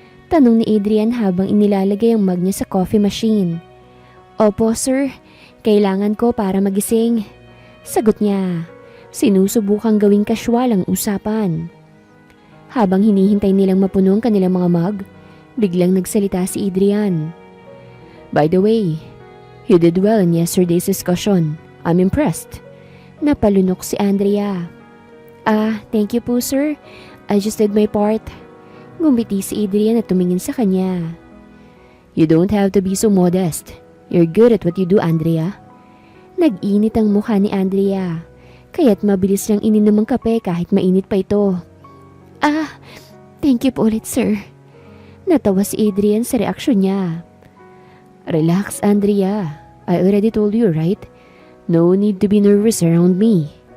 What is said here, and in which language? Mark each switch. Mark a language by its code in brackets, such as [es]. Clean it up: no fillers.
[tl] Tanong ni Adrian habang inilalagay ang mug niya sa coffee machine. Opo, sir. Kailangan ko para magising. Sagot niya. Sinusubukang gawing kasywal ang usapan. Habang hinihintay nilang mapuno ang kanilang mga mug, biglang nagsalita si Adrian. [en] By the way, you did well in yesterday's discussion. I'm impressed. [tl] Napalunok si Andrea. [en] Thank you po, sir. I just did my part. [tl] Ngumiti si Adrian at tumingin sa kanya. [en] You don't have to be so modest. You're good at what you do, Andrea. [tl] Nag-init ang mukha ni Andrea, kaya't mabilis niyang ininom ang kape kahit mainit pa ito. [en] Thank you [tl] po ulit, sir. Natawa si Adrian sa reaksyon niya. [en] Relax, Andrea. I already told you, right? No need to be nervous around me.